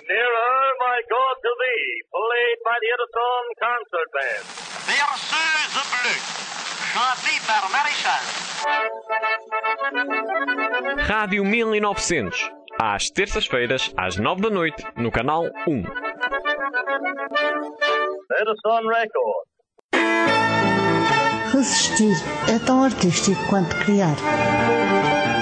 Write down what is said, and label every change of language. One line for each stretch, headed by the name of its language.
English: Nearer my God to thee, played by the Edison Concert Band.
French: Berceuse bleue, chantée par Maréchal.
Portuguese: Rádio 1900, às terças-feiras, às 9 da noite, no Canal 1.
English: Edison Record.
Portuguese: Resistir é tão artístico quanto criar.